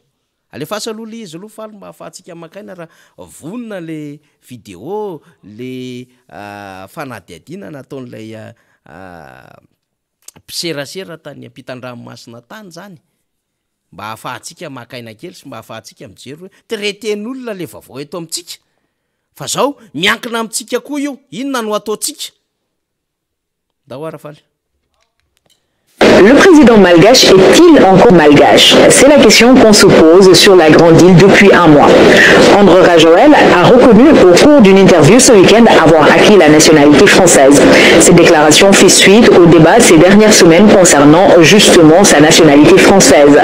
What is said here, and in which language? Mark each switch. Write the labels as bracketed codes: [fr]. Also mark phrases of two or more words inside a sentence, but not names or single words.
[mg] Alefasa aloha le izy aloha faly mba ahafahantsika makaina raha vonina le vidéo le fanadihadiana nataon'ilay mpiserasera tany ampitan-dranomasina tany zany. Mba ahafahantsika makaina kely sy mba ahafahantsika mijery hoe traiten'olona le vaovao eto amintsika. Fa zao miankina amintsika koa io, inona no ataontsika? Dahoara faly. [fr] Le président malgache est-il encore malgache? C'est la question qu'on se pose sur la grande île depuis un mois. André Rajoel a reconnu au cours d'une interview ce week-end avoir acquis la nationalité française. Cette déclaration fait suite au débat ces dernières semaines concernant justement sa nationalité française.